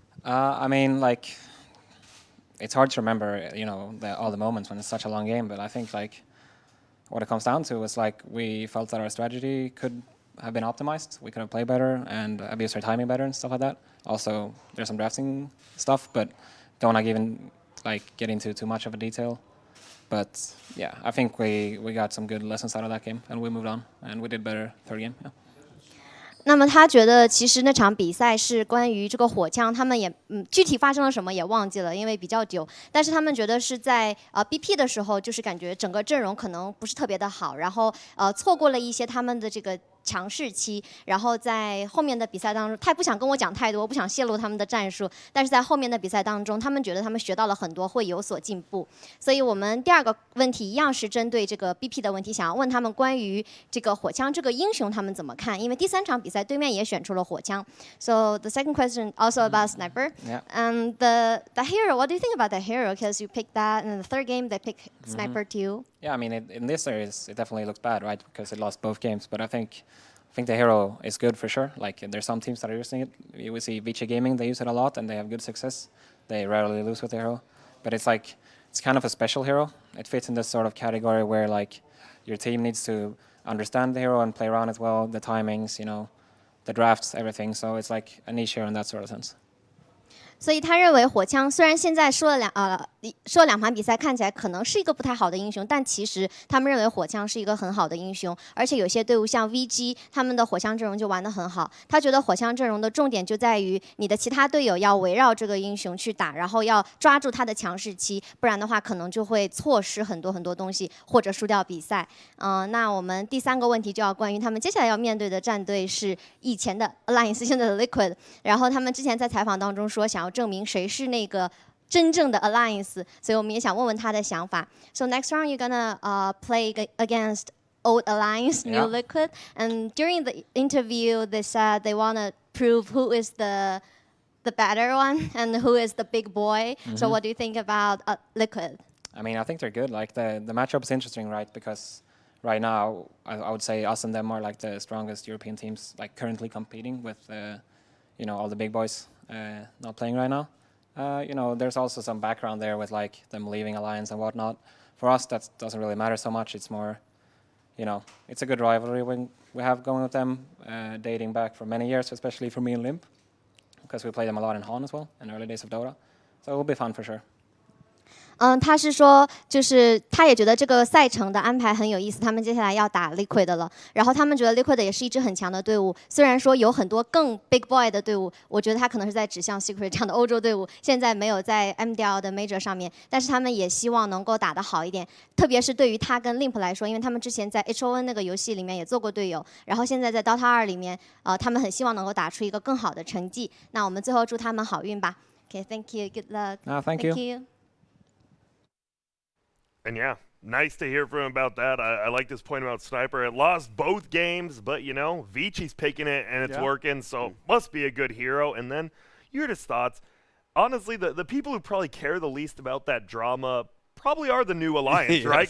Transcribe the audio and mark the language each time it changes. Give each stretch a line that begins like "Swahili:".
English: I mean, like, it's hard to remember, you know, all the moments when it's such a long game, but I think, like, what it comes down to is, like, we felt that our strategy could have been optimized. We could have played better and abused our timing better and stuff like that. Also, there's some drafting stuff, but don't want to even like get into too much of a detail. But yeah, I think we got some good lessons out of that game, and we moved on, and we did better third game. Yeah.
Chinese: 那么他觉得其实那场比赛是关于这个火枪，他们也具体发生了什么也忘记了，因为比较久。但是他们觉得是在BP 的时候，就是感觉整个阵容可能不是特别的好，然后错过了一些他们的这个强势期，然后在后面的比赛当中，他也不想跟我讲太多，不想泄露他们的战术。但是在后面的比赛当中，他们觉得他们学到了很多，会有所进步。所以我们第二个问题一样是针对这个 BP 的问题，想要问他们关于这个火枪这个英雄他们怎么看？因为第三场比赛对面也选出了火枪。
English: So the second question also about Sniper. Yeah. The hero, what do you think about the hero? Because you picked that, and in the third game they picked Sniper too. Yeah, I mean, in this series, it definitely looks bad, right? Because it lost both games. But I think the hero is good for sure. Like, there's some teams that are using it. You will see Vici Gaming, they use it a lot, and they have good success. They rarely lose with the hero. But it's like, it's kind of a special hero. It fits in this sort of category where, like, your team needs to understand the hero and play around it well, the timings, you know, the drafts, everything. So it's like a niche hero in that sort of sense.
Chinese: 所以他认为火枪虽然现在说了两盘比赛看起来可能是一个不太好的英雄，但其实他们认为火枪是一个很好的英雄，而且有些队伍像 VG 他们的火枪阵容就玩得很好。他觉得火枪阵容的重点就在于你的其他队友要围绕这个英雄去打，然后要抓住他的强势期，不然的话可能就会错失很多很多东西，或者输掉比赛。那我们第三个问题就要关于他们接下来要面对的战队是以前的 Alliance 现在的 Liquid， 然后他们之前在采访当中说想要证明谁是那个真正的 Alliance， 所以我们也想问问他的想法。
English: So next round you're gonna play against old Alliance, new Liquid, and during the interview they said they wanna prove who is the better one and who is the big boy. So what do you think about Liquid? I mean, I think they're good. Like, the matchup is interesting, right? Because right now, I would say us and them are like the strongest European teams, like currently competing with, you know, all the big boys not playing right now. You know, there's also some background there with like them leaving Alliance and whatnot. For us, that doesn't really matter so much. It's more, you know, it's a good rivalry we have going with them, dating back for many years, especially for me and Limp, because we played them a lot in Han as well in the early days of Dota. So it will be fun for sure.
Chinese: 他是说，就是他也觉得这个赛程的安排很有意思。他们接下来要打 Liquid 的了，然后他们觉得 Liquid 也是一支很强的队伍。虽然说有很多更 Big Boy 的队伍，我觉得他可能是在指向 Secret 这样的欧洲队伍，现在没有在 MDL 的 Major 上面，但是他们也希望能够打得好一点。特别是对于他跟 Limp 来说，因为他们之前在 HON 那个游戏里面也做过队友，然后现在在 Dota 2里面，他们很希望能够打出一个更好的成绩。那我们最后祝他们好运吧。
English: Okay, thank you, good luck. Thank you. And yeah, nice to hear from him about that. I like this point about Sniper. It lost both games, but, you know, Vici's picking it, and it's working, so must be a good hero. And then you heard his thoughts. Honestly, the people who probably care the least about that drama probably are the new Alliance, right?